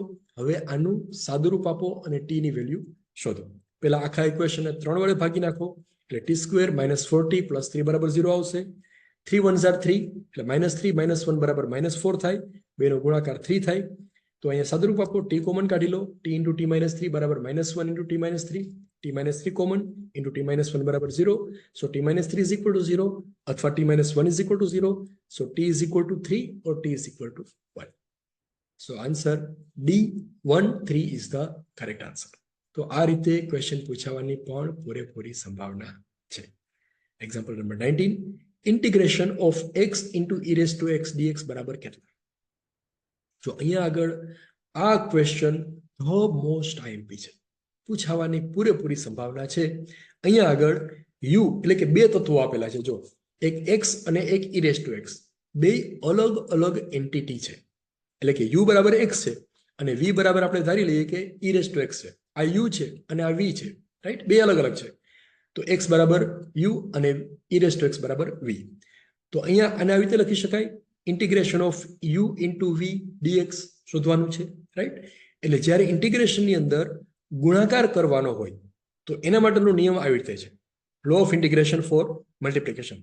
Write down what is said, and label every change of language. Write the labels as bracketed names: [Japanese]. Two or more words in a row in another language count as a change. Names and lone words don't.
[Gujarati] હવે આનું સાદું રૂપ આપો અને t ની વેલ્યુ શોધો. પેલા આખા ઇક્વેશનને 3 વડે ભાગી નાખો એટલે t [English] square minus [Gujarati] 4t પ્લસ 3 બરાબર 0 આવશે. 3 1 * 3 એટલે -3 - 1 બરાબર -4 થાય. બેનો ગુણાકાર 3 થાય. તો અહીંયા સાદું રૂપ આપો, t કોમન કાઢી લો. [English] t into t minus 3 બરાબર -1 into t minus 3. t minus 3 કોમન into t minus 1 બરાબર 0. So t minus 3 is equal to 0 અથવા t minus 1 is equal to 0. So t is equal to 3 or t is equal to 1. So answer D13 is the correct answer. [Gujarati] તો આ રીતે ક્વેશ્ચન પૂછાવાની પણ પૂરેપૂરી સંભાવના છે. [English] example number 19. integration of x into e raised to x dx [Gujarati] બરાબર કેટલા? જો અહીંયા આગળ આ ક્વેશ્ચન [English] most IMP [Gujarati] છે, પૂછાવાની પૂરેપૂરી સંભાવના છે. અહીંયા આગળ u એટલે કે બે તત્વો આપેલા છે. જો એક x અને એક [English] e raised to x, [Gujarati] બે અલગ અલગ એન્ટિટી છે. એટલે કે u બરાબર x છે અને v બરાબર આપણે ધારી લઈએ કે [English] e raised to x [Gujarati] છે. આ u છે અને આ v છે, રાઈટ? બે અલગ અલગ છે. તો x બરાબર u અને [English] e raised to x [Gujarati] બરાબર v. તો અહીંયા આને આવી રીતે લખી શકાય, [English] integration of u into v dx [Gujarati] શોધવાનું છે, રાઈટ? એટલે જ્યારે ઇન્ટિગ્રેશનની અંદર ગુણાકાર કરવાનો હોય તો એના માટેનો નિયમ આવી રીતે છે. [English] Law of integration for multiplication.